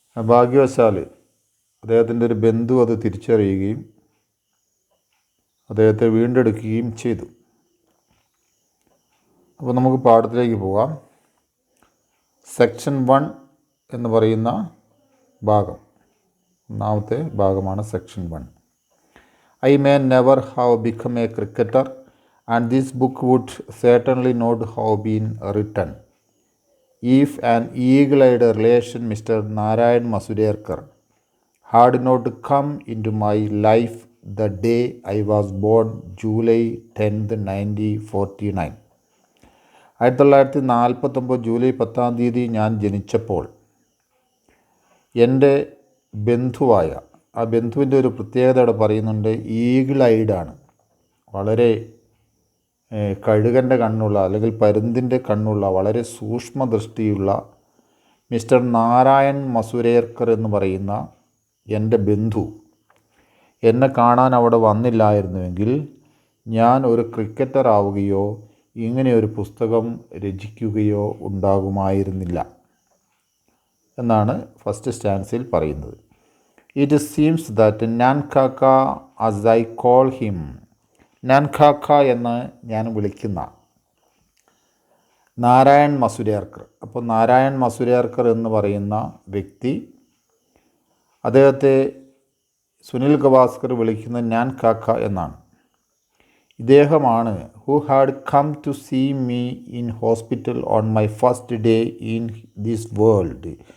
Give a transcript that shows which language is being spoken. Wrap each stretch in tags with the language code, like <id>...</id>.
<ml>ഭാഗ്യവശാൽ അദ്ദേഹത്തിൻ്റെ ഒരു ബന്ധു അത് തിരിച്ചറിയുകയും അദ്ദേഹത്തെ വീണ്ടെടുക്കുകയും ചെയ്തു. അപ്പോൾ നമുക്ക് പാഠത്തിലേക്ക് പോകാം. സെക്ഷൻ 1 എന്ന് പറയുന്ന ഭാഗം, ഒന്നാമത്തെ ഭാഗമാണ് section 1.</ml> <en>I may never have become a cricketer, and this book would certainly not have been written if an eagle-eyed relation, Mr. Narayan Masurerkar, had not come into my life the day I was born, July 10th, 1949.</en> <ml>1949 July 10 ഞാൻ ജനിച്ചപ്പോൾ എൻ്റെ ബന്ധുവായ, ആ ബന്ധുവിൻ്റെ ഒരു പ്രത്യേകത അവിടെ പറയുന്നുണ്ട്. Eagle ഐഡാണ്, വളരെ കഴുകൻ്റെ കണ്ണുള്ള അല്ലെങ്കിൽ പരുന്തിൻ്റെ കണ്ണുള്ള വളരെ സൂക്ഷ്മദൃഷ്ടിയുള്ള മിസ്റ്റർ നാരായൺ മസുരേർക്കർ എന്ന് പറയുന്ന എൻ്റെ ബന്ധു എന്നെ കാണാൻ അവിടെ വന്നില്ലായിരുന്നുവെങ്കിൽ ഞാൻ ഒരു ക്രിക്കറ്റർ ആവുകയോ ഇങ്ങനെ ഒരു പുസ്തകം രചിക്കുകയോ ഉണ്ടാകുമായിരുന്നില്ല എന്നാണ് ഫസ്റ്റ് സ്റ്റാൻസിൽ പറയുന്നത്.</ml> <en>It seems that Nankaka, as I call him, Nankaka</en> <ml>എന്ന് ഞാൻ വിളിക്കുന്ന നാരായൺ മസുരേർക്കർ. അപ്പോൾ നാരായൺ മസുരേർക്കർ എന്ന് പറയുന്ന വ്യക്തി, അദ്ദേഹത്തെ സുനിൽ ഗവാസ്കർ വിളിക്കുന്ന നാൻകാക്ക എന്നാണ്. ഇദ്ദേഹമാണ്</ml> <en>Who had come to see me in hospital on my first day in this world.</en>